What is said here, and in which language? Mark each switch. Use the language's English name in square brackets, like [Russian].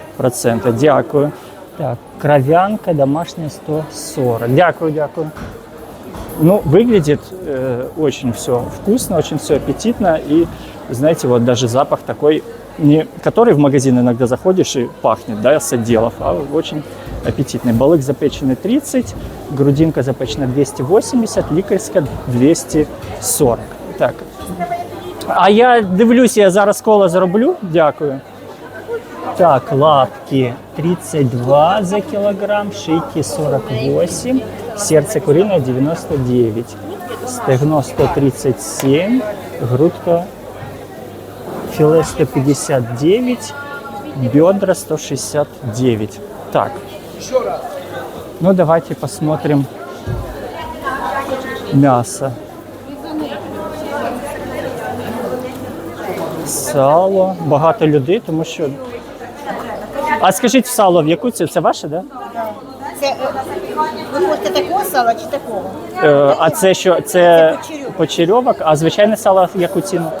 [Ukrainian] Дякую. Так, [Russian] кровянка домашняя [Ukrainian] 140. Дякую. [Russian] Ну, выглядит очень все вкусно, очень все аппетитно. И, знаете, вот даже запах такой, не который в магазин иногда заходишь и пахнет, да, с отделов, а очень аппетитный. Балык запеченный [Ukrainian] 30, грудинка запечена 280, лікарська 240. Так. А я дивлюсь, я зараз коло зароблю. Дякую. [Russian] Так, лапки 32 за килограмм, шейки 48, сердце куриное 99, стегно 137, грудка филе 159, бедра 169. Так, ну давайте посмотрим мясо. [Ukrainian] Сало, багато людей, тому що... А скажіть, сало в яку ціну? Це ваше, так? [Russian] Да? [Ukrainian] Це ви хочете такого сала чи такого? А це що? Це почерьовок, а звичайне сало в яку ціну?